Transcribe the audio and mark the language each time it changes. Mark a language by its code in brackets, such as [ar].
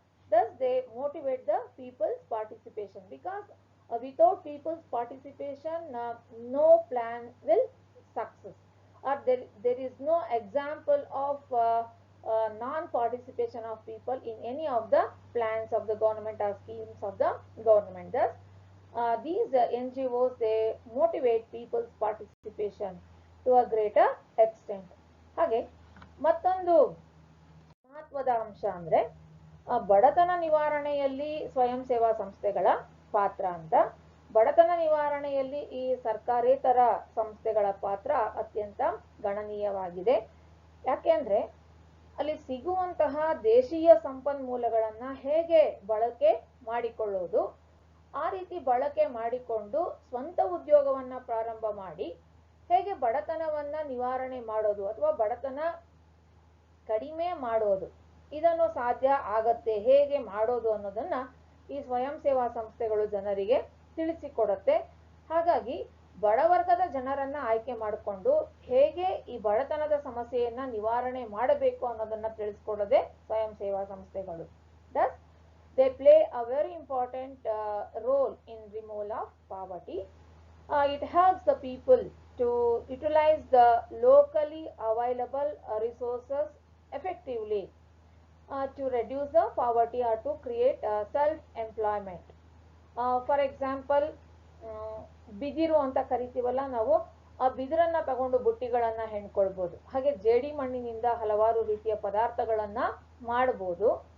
[en] Thus, they motivate the people's participation, because without people's participation, no plan will success, or there is no example of non-participation of people in any of the plans of the government or schemes of the government. Thus, these NGOs, they motivate people's participation to a greater extent. [kn] ಹಾಗೆ ಮತ್ತೊಂದು ಮಹತ್ವದ ಅಂಶ ಅಂದ್ರೆ ಬಡತನ ನಿವಾರಣೆಯಲ್ಲಿ ಸ್ವಯಂ ಸೇವಾ ಸಂಸ್ಥೆಗಳ ಪಾತ್ರ ಅಂತ. ಬಡತನ ನಿವಾರಣೆಯಲ್ಲಿ ಈ ಸರ್ಕಾರೇತರ ಸಂಸ್ಥೆಗಳ ಪಾತ್ರ ಅತ್ಯಂತ ಗಣನೀಯವಾಗಿದೆ. ಯಾಕೆಂದ್ರೆ ಅಲ್ಲಿ ಸಿಗುವಂತಹ ದೇಶೀಯ ಸಂಪನ್ಮೂಲಗಳನ್ನ ಹೇಗೆ ಬಳಕೆ ಮಾಡಿಕೊಳ್ಳೋದು, ಆ ರೀತಿ ಬಳಕೆ ಮಾಡಿಕೊಂಡು ಸ್ವಂತ ಉದ್ಯೋಗವನ್ನ ಪ್ರಾರಂಭ ಮಾಡಿ ಹೇಗೆ ಬಡತನವನ್ನ ನಿವಾರಣೆ ಮಾಡೋದು ಅಥವಾ ಬಡತನ ಕಡಿಮೆ ಮಾಡೋದು, ಇದನ್ನು ಸಾಧ್ಯ ಆಗತ್ತೆ, ಹೇಗೆ ಮಾಡೋದು ಅನ್ನೋದನ್ನ ಈ ಸ್ವಯಂ ಸೇವಾ ಸಂಸ್ಥೆಗಳು ಜನರಿಗೆ ತಿಳಿಸಿಕೊಡುತ್ತೆ. ಹಾಗಾಗಿ ಬಡವರ್ಗದ ಜನರನ್ನ ಆಯ್ಕೆ ಮಾಡಿಕೊಂಡು ಹೇಗೆ ಈ ಬಡತನದ ಸಮಸ್ಯೆಯನ್ನ ನಿವಾರಣೆ ಮಾಡಬೇಕು ಅನ್ನೋದನ್ನ ತಿಳಿಸ್ಕೊಡೋದೇ ಸ್ವಯಂ ಸೇವಾ ಸಂಸ್ಥೆಗಳು. [en] Thus, they play a very important role in removal of poverty. It helps the people to utilize the locally available resources effectively to reduce the poverty or to create self-employment. For example, [kn] ಬಿದಿರು ಅಂತ ಕರಿತೀವಲ್ಲ ನಾವು, ಆ ಬಿದಿರನ್ನ ತಗೊಂಡು ಬುಟ್ಟಿಗಳನ್ನ ಹೆಣ್ಕೊಳ್ಬಹುದು. ಹಾಗೆ ಜೇಡಿ ಮಣ್ಣಿನಿಂದ ಹಲವಾರು ರೀತಿಯ ಪದಾರ್ಥಗಳನ್ನ ಮಾಡಬಹುದು.